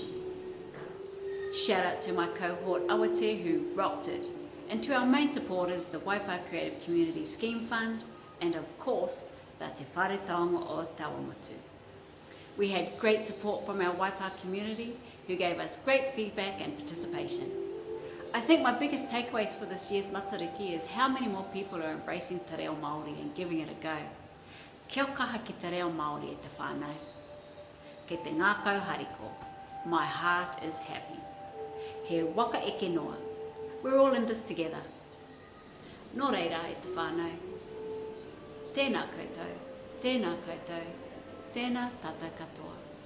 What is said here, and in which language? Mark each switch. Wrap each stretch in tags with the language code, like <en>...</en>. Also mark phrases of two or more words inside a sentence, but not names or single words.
<en>Shout out to my cohort Awatea who rocked it, and to our main supporters, the Waipā Creative Community Scheme Fund, and of course, the Te Wharetonga o Awamutu. We had great support from our Waipā community who gave us great feedback and participation. I think my biggest takeaways for this year's Matariki is how many more people are embracing</en> <mi>te reo Māori</mi> <en>and giving it a go.</en> <mi>Kia kaha ki te reo Māori e te whānau. Kei te ngākau hariko,</mi> <en>my heart is happy.</en> <mi>He waka eke noa.</mi> <en>We're all in this together.</en> <mi>Nō reira e te whānau. Tēnā koutou, tēnā koutou, tēnā tata katoa.</mi>